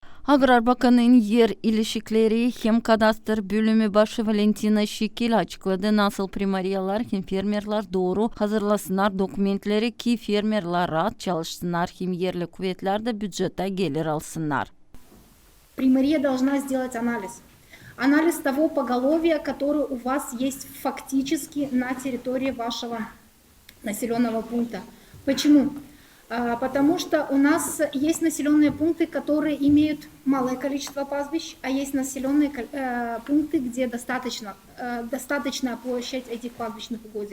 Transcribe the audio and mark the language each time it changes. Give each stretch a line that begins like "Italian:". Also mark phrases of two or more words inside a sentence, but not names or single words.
Gagauz: Agrar Bakanı'nın yer ilişkileri hem kadastr bölümü başı Valentina Şikil açıkladı. Nasıl primariyalar hem fermerler doğru hazırlasınlar dokumentleri ki fermerler rahat çalışsınlar hem yerli kuvvetler de büdjete gelir alsınlar.
Russian: Примария должна сделать анализ. Анализ того поголовья, которое у вас есть фактически на территории вашего населенного пункта. Почему? Потому что у нас есть населенные пункты, которые имеют малое количество пастбищ, а есть населенные пункты, где достаточная площадь этих пастбищных угодий.